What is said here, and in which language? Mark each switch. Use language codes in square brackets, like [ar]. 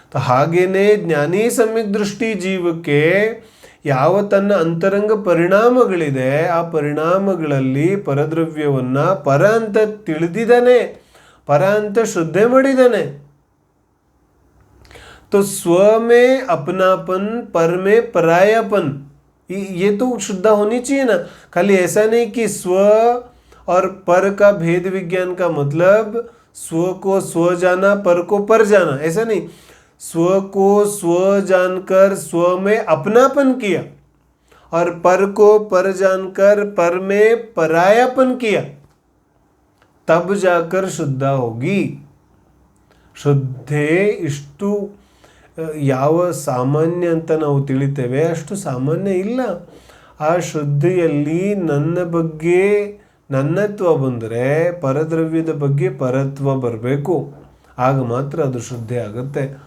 [kn] ಹಾಗೇನೇ ಜ್ಞಾನಿ ಸಮ್ಯಕ್ ದೃಷ್ಟಿ ಜೀವಕ್ಕೆ ಯಾವ ತನ್ನ ಅಂತರಂಗ ಪರಿಣಾಮಗಳಿದೆ ಆ ಪರಿಣಾಮಗಳಲ್ಲಿ ಪರದ್ರವ್ಯವನ್ನು ಪರ ಅಂತ ತಿಳಿದಿದ್ದಾನೆ, ಪರ ಅಂತ ಶ್ರದ್ಧೆ ಮಾಡಿದ್ದಾನೆ. [hi] तो स्व में अपनापन, पर में परायापन, ये तो शुद्ध होनी चाहिए ना. खाली ऐसा नहीं कि स्व और पर का भेद विज्ञान का मतलब स्व को स्व जाना, पर को पर जाना, ऐसा नहीं. स्व को स्व जानकर स्व में अपनापन किया और पर को पर जानकर पर में परायापन किया, तब जाकर शुद्ध होगी. [kn] ಶ್ರದ್ಧೆ ಇಷ್ಟು ಯಾವ ಸಾಮಾನ್ಯ ಅಂತ ನಾವು ತಿಳಿತೇವೆ ಅಷ್ಟು ಸಾಮಾನ್ಯ ಇಲ್ಲ. ಆ ಶ್ರದ್ಧೆಯಲ್ಲಿ ನನ್ನ ಬಗ್ಗೆ ನನ್ನತ್ವ ಬಂದರೆ ಪರದ್ರವ್ಯದ ಬಗ್ಗೆ ಪರತ್ವ ಬರಬೇಕು, ಆಗ ಮಾತ್ರ ಅದು ಶ್ರದ್ಧೆ ಆಗುತ್ತೆ.